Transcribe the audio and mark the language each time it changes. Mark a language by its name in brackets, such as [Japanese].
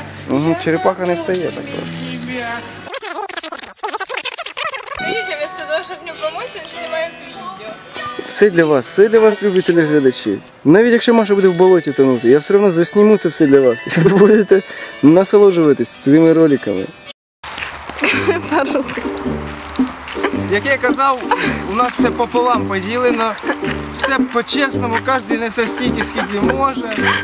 [Ukrainian] Угу, черепаха не встає так просто. [Russian] Видите, вместо того, чтобы мне помочь, он снимает видео. [Ukrainian] Все для вас, любі телеглядачі. Навіть якщо Маша буде в болоті тонути, я все одно засніму це все для вас. І ви будете насолоджуватись цими роликами. [Russian] Скажи пару слов. [Ukrainian] Як я казав, у нас все пополам поділено, все по-чесному, кожен несе стільки, скільки може.